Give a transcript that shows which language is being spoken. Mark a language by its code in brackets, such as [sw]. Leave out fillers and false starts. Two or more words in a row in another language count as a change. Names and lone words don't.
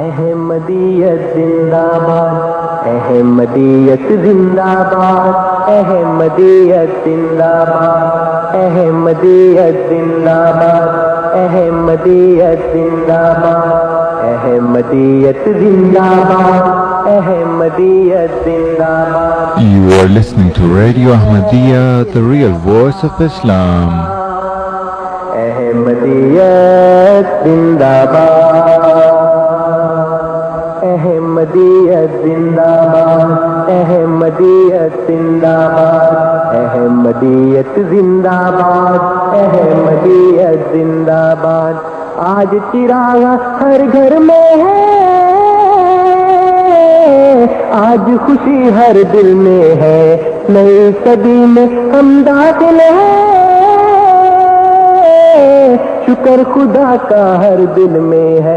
[ur] احمدیت زندہ باد، احمدیت زندہ باد، احمدیت زندہ باد، احمدیت زندہ باد، احمدیت زندہ باد، احمدیت زندہ باد، احمدیت زندہ باد. [en] You are listening to Radio Ahmadiyya, the real voice of Islam. [ur] احمدیت زندہ باد، احمدیت زندہ باد، احمدیت زندہ باد، احمدیت زندہ باد، احمدیت زندہ باد. آج چراغ ہر گھر میں ہے، آج خوشی ہر دل میں ہے، نئی صدی میں ہم داخل ہیں، شکر خدا کا ہر دل میں ہے.